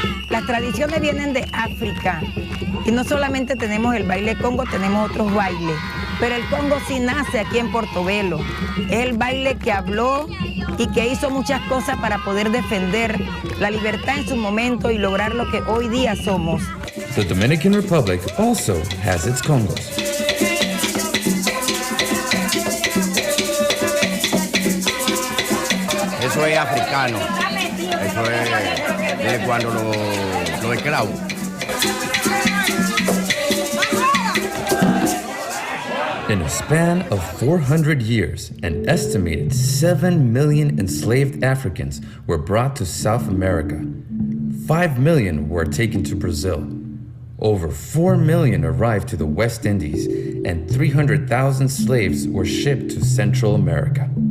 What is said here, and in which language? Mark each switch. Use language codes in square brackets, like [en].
[es] Las tradiciones vienen de África y no solamente tenemos el baile congo, tenemos otros bailes, pero el congo sí nace aquí en Portobelo. Es el baile que habló y que hizo muchas cosas para poder defender la libertad en su momento y lograr lo que hoy día somos. [en] The Dominican Republic also has its congos. [es] Eso es africano. Eso es de cuando los esclavos. [en] In a span of 400 years, an estimated 7 million enslaved Africans were brought to South America. 5 million were taken to Brazil. Over 4 million arrived to the West Indies, and 300,000 slaves were shipped to Central America.